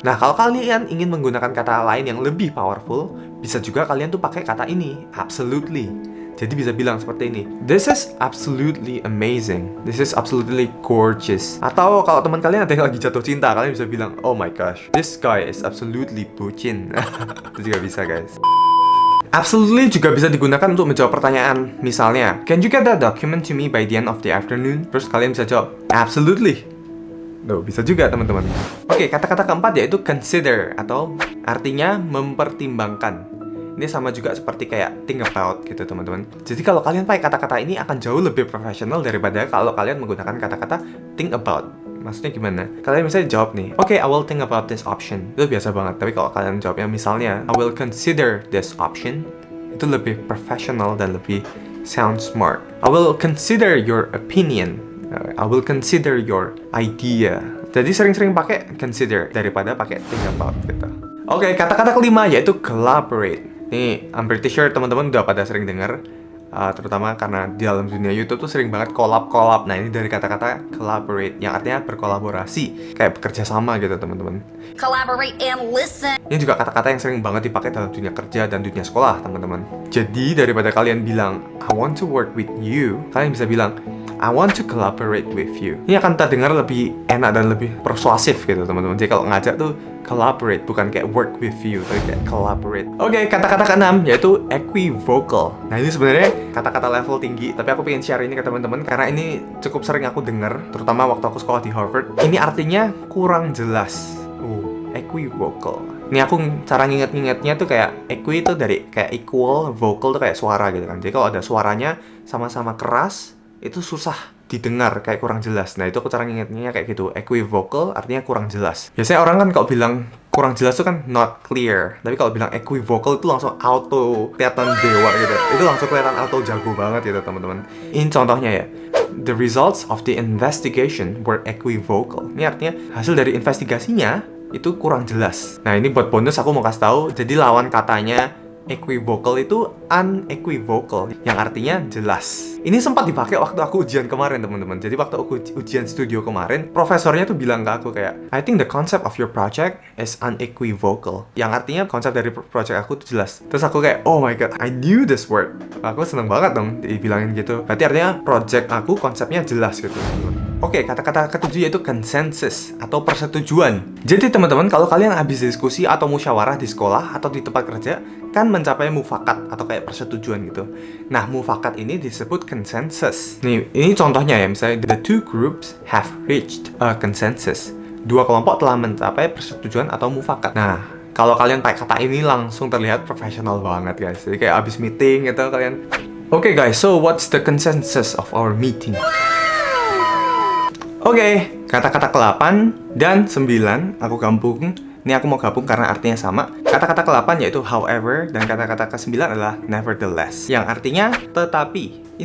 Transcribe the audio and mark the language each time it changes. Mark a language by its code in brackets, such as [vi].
[id] Nah, kalau kalian ingin menggunakan kata lain yang lebih powerful, bisa juga kalian tuh pakai kata ini, absolutely. Jadi bisa bilang seperti ini, [en] this is absolutely amazing, this is absolutely gorgeous. [id] Atau kalau teman kalian ada yang lagi jatuh cinta, kalian bisa bilang, [en] oh my gosh, this guy is absolutely [id] bucin. Itu juga bisa, guys. Absolutely juga bisa digunakan untuk menjawab pertanyaan. Misalnya, [en] can you get that document to me by the end of the afternoon? [id] Terus kalian bisa jawab, absolutely. Tuh, bisa juga teman-teman. Oke, kata-kata keempat yaitu consider, atau artinya mempertimbangkan. Ini sama juga seperti kayak think about gitu, teman-teman. Jadi kalau kalian pakai kata-kata ini akan jauh lebih profesional daripada kalau kalian menggunakan kata-kata think about. Maksudnya gimana? Kalian misalnya jawab nih, [en] okay, I will think about this option. [id] Itu biasa banget. Tapi kalau kalian jawabnya misalnya, [en] I will consider this option, [id] itu lebih profesional dan lebih sound smart. [en] I will consider your opinion. I will consider your idea. [id] Jadi sering-sering pakai consider daripada pakai think about gitu. Oke, kata-kata kelima yaitu collaborate. Nih, [en] I'm pretty sure [id] teman-teman udah pada sering dengar, terutama karena di dalam dunia YouTube tuh sering banget collab. Nah, ini dari kata-kata collaborate, yang artinya berkolaborasi, kayak bekerja sama gitu, teman-teman. [en] Collaborate and listen. [id] Ini juga kata-kata yang sering banget dipakai dalam dunia kerja dan dunia sekolah, teman-teman. Jadi, daripada kalian bilang, [en] I want to work with you, [id] kalian bisa bilang, [en] I want to collaborate with you. [id] Ini akan terdengar lebih enak dan lebih persuasif gitu, teman-teman. Jadi kalau ngajak tuh collaborate, bukan kayak [en] work with you, [id] tapi kayak collaborate. Oke, kata-kata keenam yaitu equivocal. Nah, ini sebenarnya kata-kata level tinggi, tapi aku pengen share ini ke teman-teman karena ini cukup sering aku dengar, terutama waktu aku sekolah di Harvard. Ini artinya kurang jelas. Equivocal. Ini aku cara nginget-ngingetnya tuh kayak equi itu dari kayak equal, vocal tuh kayak suara gitu kan. Jadi kalau ada suaranya sama-sama keras, itu susah didengar, kayak kurang jelas. Nah, itu aku cara ngingetnya kayak gitu. Equivocal artinya kurang jelas. Biasanya orang kan kalau bilang kurang jelas itu kan [en] not clear. [id] Tapi kalau bilang equivocal itu langsung auto kelihatan dewa gitu. Itu langsung kelihatan auto jago banget gitu, teman-teman. Ini contohnya ya. [en] The results of the investigation were equivocal. [id] Ini artinya hasil dari investigasinya itu kurang jelas. Nah, ini buat bonus aku mau kasih tahu. Jadi lawan katanya equivocal itu unequivocal, yang artinya jelas. Ini sempat dipakai waktu aku ujian kemarin, teman-teman. Jadi waktu aku ujian studio kemarin, profesornya tuh bilang ke aku kayak, [en] I think the concept of your project is unequivocal. [id] Yang artinya konsep dari project aku tuh jelas. Terus aku kayak, [en] oh my god, I knew this word. [id] Aku seneng banget dong dibilangin gitu. Berarti artinya project aku konsepnya jelas gitu, teman-teman. Oke, kata-kata ketujuh yaitu consensus atau persetujuan. Jadi teman-teman, kalau kalian habis diskusi atau musyawarah di sekolah atau di tempat kerja, kan mencapai mufakat atau kayak persetujuan gitu. Nah, mufakat ini disebut consensus. Nih, ini contohnya ya, misalnya [en] the two groups have reached a consensus. [id] Dua kelompok telah mencapai persetujuan atau mufakat. Nah, kalau kalian pakai kata ini langsung terlihat profesional banget guys. Jadi kayak abis meeting gitu kalian. [en] Oke guys, so what's the consensus of our meeting? [id] Oke, kata-kata ke-8 dan 9 aku gabung. Ini aku mau gabung karena artinya sama. Kata-kata ke-8 yaitu however, dan kata-kata ke-9 adalah nevertheless, yang artinya tetapi.